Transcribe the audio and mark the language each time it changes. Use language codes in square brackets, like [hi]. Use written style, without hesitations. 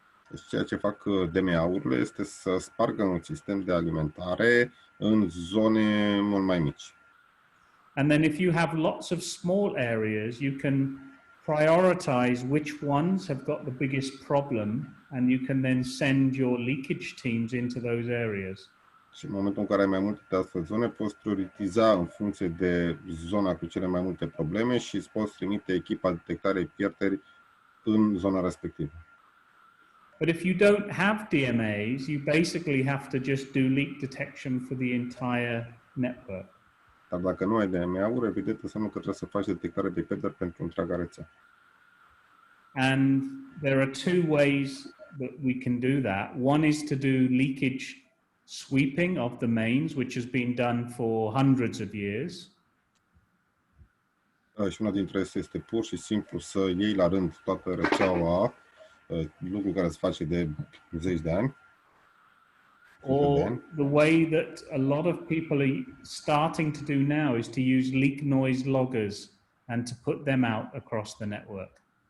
[ro] Deci ceea ce fac DMA-urile este să spargă un sistem de alimentare în zone mult mai mici. [en] And then if you have lots of small areas, you can prioritize which ones have got the biggest problem, and you can then send your leakage teams into those areas. [ro] Și în momentul în care ai mai multe astfel zone, poți prioritiza în funcție de zona cu cele mai multe probleme și îți poți trimite echipa de detectare pierderi în zona respectivă. [en] But if you don't have DMAs, you basically have to just do leak detection for the entire network. [ro] Dar dacă nu ai DMA-uri, evident înseamnă că trebuie să faci detectare de pierderi pentru întreaga rețea. [en] And there are two ways that we can do that. One is to do leakage sweeping of the mains, which has been done for hundreds of years. [ro] Și una dintre ele este pur și simplu să iei la rând toată rețeaua, lucru care se face de zeci de ani. [en] Or the way that a lot of people are starting to do now is to use leak noise loggers and to put them out across the network.